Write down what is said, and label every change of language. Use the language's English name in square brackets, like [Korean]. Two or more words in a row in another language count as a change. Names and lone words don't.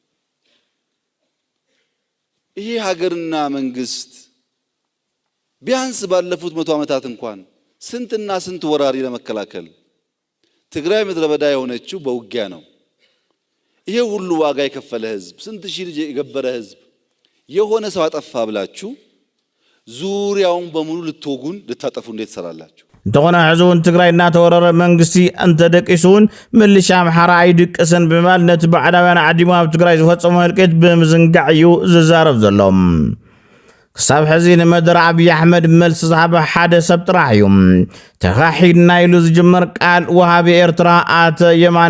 [Amharic] ይሄ ሀገርና መንግስት ቢያንስ ባለፉት 100 ዓመታት እንኳን ስንትና ስንት ወራሪ ለመከላከል ትግራይ ምድረ በዳ የሆነችው በውጊያ ነው። ይሄ ሁሉ ዋጋ የከፈለ ህዝብ፣ ስንት ሺህ ልጅ የገበረ ህዝብ የሆነ ሰው አጠፋ ብላችሁ ዙሪያውን በሙሉ ልትወጉን ልታጠፉ እንዴት ትሰራላችሁ? [Tigrinya] እንተኾነ ሕዙውን ትግራይ እናተወረረ መንግስቲ እንተደቂሱን ምልሻ አምሓራ አይድቅስን ብምባል ነቲ ባዕዳውያን ዓዲሙ ኣብ ትግራይ ዝፈፀሞ እልቂት ብምዝንጋዕ እዩ ዝዛረብ ዘሎም። ክሳብ ሕዚ ንመደረ ኣብዪ ኣሕመድ መልሲ ዝሃበ ሓደ ሰብ ጥራሕ እዩ። ተኻሒድና ኢሉ ዝጅመር ቃል ወሃቢ ኤርትራ ኣተ የማነ